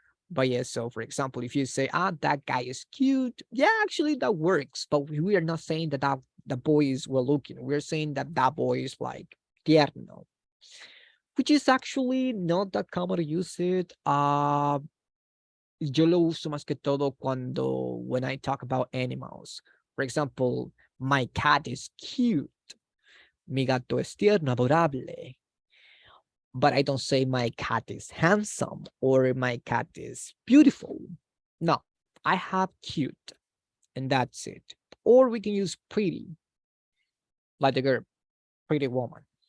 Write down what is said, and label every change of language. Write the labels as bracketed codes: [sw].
[en] But yeah, so for example, if you say, that guy is cute, yeah, actually that works. But we are not saying that the boy is well looking. We're saying that boy is like tierno, which is actually not that common to use it. [es] Yo lo uso más que todo [en] when I talk about animals. For example, my cat is cute. [es] Mi gato es tierno, adorable. [en] But I don't say my cat is handsome or my cat is beautiful. No, I have cute and that's it. Or we can use pretty, like the girl, pretty woman.